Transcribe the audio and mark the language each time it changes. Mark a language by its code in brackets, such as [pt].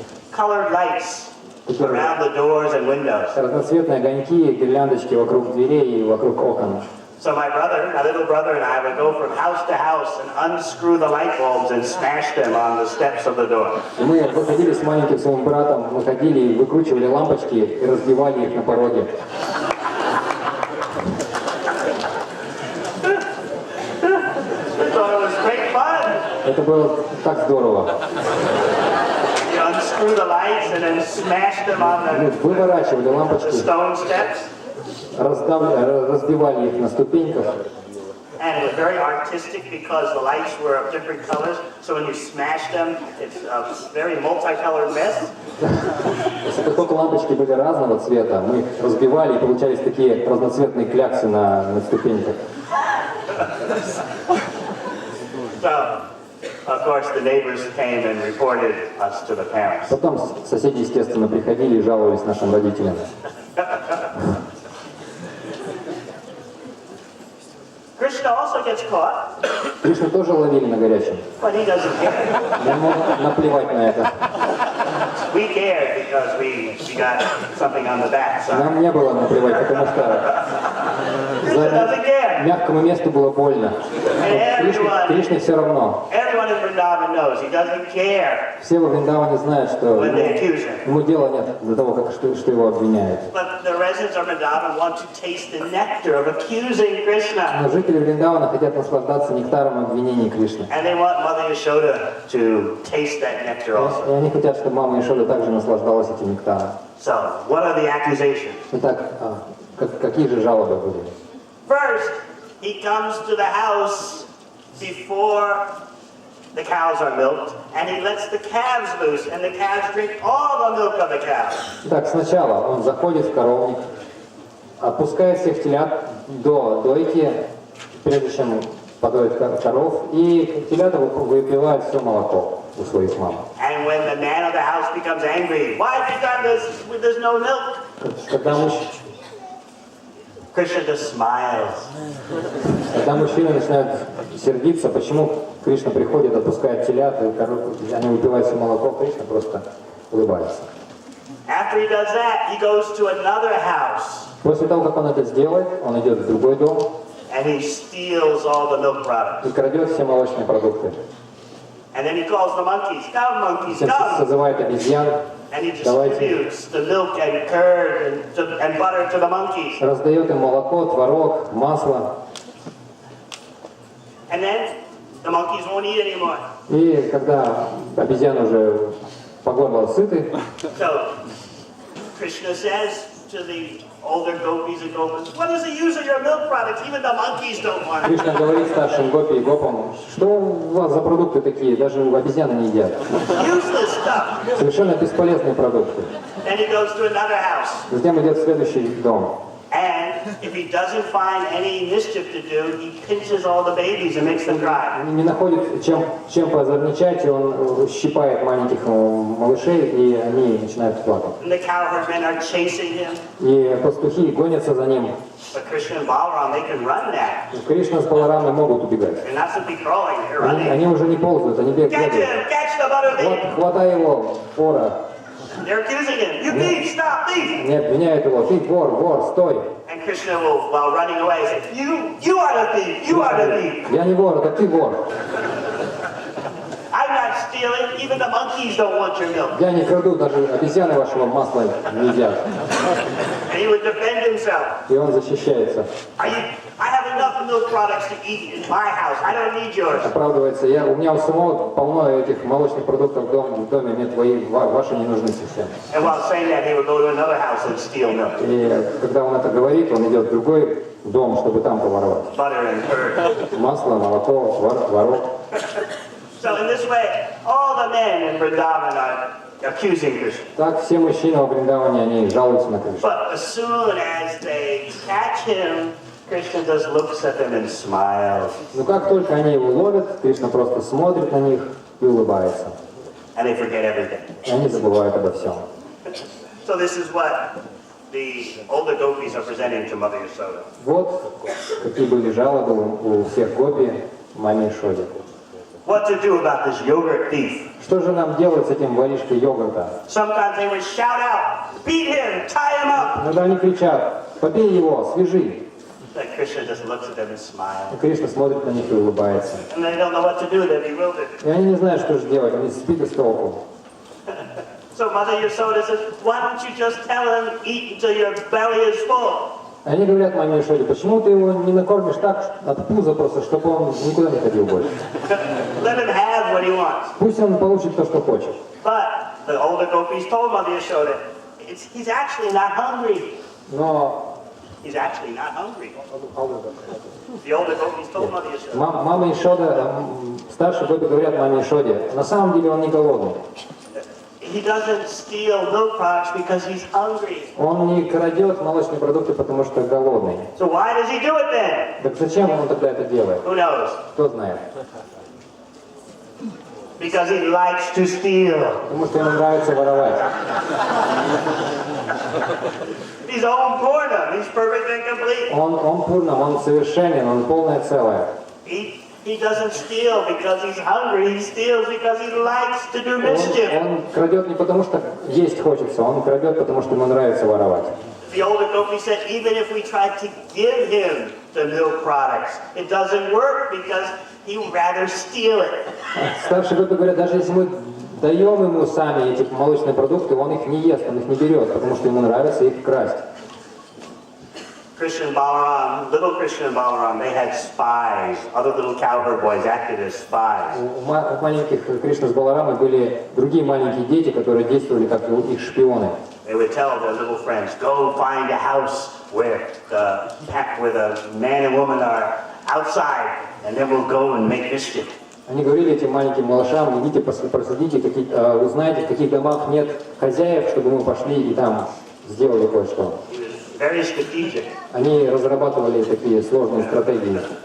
[en] Colored lights around the doors and windows. [ru] Разноцветные огоньки, гирляндочки вокруг дверей и вокруг окон. [en] So my little brother and I would go from house to house and unscrew the light bulbs and smash them on the steps of the door. [ru] И мы выходили с маленьким своим братом, мы ходили и выкручивали лампочки и разбивали их на пороге. [en] So it was great fun. [ru] Это было так здорово. [en] You unscrew the lights and then smash them on [ru] Мы выворачивали [en] the [ru] лампочки, [en] stone steps. [ru] разбивали их на ступеньках. [en] And it was very artistic because the lights were of different colors. So when you smash them, it's a very multicolored mess. [ru] Поскольку лампочки были разного цвета, мы их разбивали и получались такие разноцветные кляксы на ступеньках. [en] So, of course, the neighbors came and reported us to the parents. [ru] Потом соседи, естественно, приходили и жаловались нашим родителям. [en] Krishna also gets caught, [ru] Кришну тоже ловили на горячем. [en] but he doesn't care. [ru] Ему наплевать на это. [en] We cared because we got something on the back side. [ru] Нам не было наплевать, потому что [en] Krishna doesn't care. [ru] мягкому месту было больно. [en] And [ru] Кришне все равно. [en] everyone in Vrindavan knows he doesn't care [ru] Все во Вриндаване знают, что [en] when they accuse him. [ru] ему дела нет до того, что его обвиняют. [en] But the residents of Vrindavan want to taste the nectar of accusing Krishna. [ru] Но жители Вриндавана хотят наслаждаться нектаром обвинений Кришны. [en] And they want Mother Yashoda to taste that nectar also. [ru] И они хотят, чтобы мама Ишода также наслаждалась этим нектаром. [en] So, what are the accusations? [ru] Итак, какие же жалобы были? [en] First, he comes to the house before the cows are milked, and he lets the calves loose, and the calves drink all the milk of the cows. [ru] Итак, сначала он заходит в коровник, отпускает всех телят до дойки, прежде чем подоит коров, и телята выпивают все молоко у своих мам. [en] And when the man of the house becomes angry, why have you done this? There's no milk. Krishna just smiles. [ru] Когда мужчины начинают сердиться, почему Кришна приходит, отпускает телят, и они выпивают все молоко, Кришна просто улыбается. [en] After he does that, he goes to another house. [ru] После того, как он это сделает, он идет в другой дом [en] And he steals all the milk products. [ru] и крадет все молочные продукты. [en] And then he calls the monkeys, come monkeys, [ru] Всем [en] come. [ru] созывает обезьян, [en] And he [ru] давайте. [en] distributes the milk and curd and butter to the monkeys. [ru] Раздает им молоко, творог, масло. [en] And then the monkeys won't eat anymore. [ru] И когда обезьяны уже по горло сыты, [en] So Krishna says to the older gopis and gopas, what is the use of your milk products? Even the monkeys don't want it. [ru] Кришна говорит старшим гопи и гопам, что у вас за продукты такие, даже обезьяны не едят. [en] Useless stuff. [ru] Совершенно бесполезные продукты. [en] Then he goes to another house. [ru] Затем идет в следующий дом. [en] And if he doesn't find any mischief to do, he pinches all the babies and makes them cry. [ru] Не находит чем позорничать, и он щипает маленьких малышей, и они начинают плакать. [en] And the cowherdmen are chasing him. [ru] И пастухи гонятся за ним. [en] But Krishna and Balaram, they can run now. [ru] Кришна с Баларамой могут убегать. [en] They're not simply crawling, they're running. [ru] Они уже не ползают, они бегают. [en] Catch him! Catch the butter thief! [ru] Хватай его, вора. [en] They're accusing him. You thief! Stop, thief! [ru] Не обвиняют его, ты вор, стой. [en] And Krishna will, while running away, say, You are the thief! You are the thief! [ru] Я не вор, это ты вор. [en] I'm not stealing. Even the monkeys don't want your milk. [ru] Я не краду, даже обезьяны вашего масла не едят. [en] And he would defend himself. [ru] И он защищается. [en] I have enough milk products to eat in my house. I don't need yours. [ru] Оправдывается, у меня у самого полно этих молочных продуктов в доме, мне ваши не нужны совсем. [en] And while saying that, he would go to another house and steal milk. [ru] И когда он это говорит, он идет в другой дом, чтобы там поворовать. [en] Butter and curd. [ru] Масло, молоко, творог. [en] So in this way, all the men in Vrindavan are accusing Krishna. [ru] Так все мужчины во Вриндаване, они жалуются на Кришну. [en] But as soon as they catch him, Krishna just looks at them and smiles. [ru] Но как только они его ловят, Кришна просто смотрит на них и улыбается. [en] And they forget everything. [ru] И они забывают обо всем. [en] So this is what the older gopis are presenting to Mother Yasoda. [ru] Вот какие были жалобы у всех гопи маме Яшоде. [en] What to do about this yogurt thief? [ru] Что же нам делать с этим воришкой йогурта? [en] Sometimes they would shout out, beat him, tie him up. [ru] Иногда они кричат: побей его, свяжи. [en] But Krishna just looks at them and smiles. [ru] И Кришна смотрит на них и улыбается. [en] And they don't know what to do, they're bewildered. [ru] И они не знают, что же делать, они сбиты с толку. [en] So Mother Yasoda says, why don't you just tell him, eat until your belly is full? [ru] Они говорят маме Яшоде: почему ты его не накормишь так от пуза просто, чтобы он никуда не ходил больше? [en] Let him have what he wants. [ru] Пусть он получит то, что хочет. [en] But the older gopis told Mother Yasoda, he's actually not hungry. [ru] Но [en] He's actually not hungry. The older gopis told Mother Yasoda. [ru] мама Яшода, старшие гопи говорят маме Яшоде: на самом деле он не голодный. [en] He doesn't steal milk products because he's hungry. [ru] Он не крадет молочные продукты, потому что голодный. [en] So why does he do it then? [ru] Так зачем он тогда это делает? [en] Who knows? [ru] Кто знает? [en] Because he likes to steal. [ru] Потому что ему нравится воровать. [en] He's all Purnam. He's perfect and complete. [ru] Он пурнам, он совершенен, он полное целое. [en] He doesn't steal because he's hungry. He steals because he likes to do mischief. [ru] Он крадет не потому, что есть хочется, он крадет, потому что ему нравится воровать. [en] The older gopi said, even if we tried to give him the milk products, it doesn't work because he would rather steal it. [ru] Старшие гопи говорят: даже если мы даем ему сами эти молочные продукты, он их не ест, он их не берет, потому что ему нравится их красть. [en] Krishna and Balaram, little Krishna and Balaram, they had spies. Other little cowherd boys acted as spies. [ru] У маленьких Кришны с Баларамой были другие маленькие дети, которые действовали как их шпионы. [en] They would tell their little friends, go find a house where the man and woman are outside, and then we'll go and make mischief. [ru] Они говорили этим маленьким малышам: идите проследите, узнайте, в каких домах нет хозяев, чтобы мы пошли и там сделали кое-что. [en] Very strategic. [ru] Они разрабатывали такие сложные стратегии.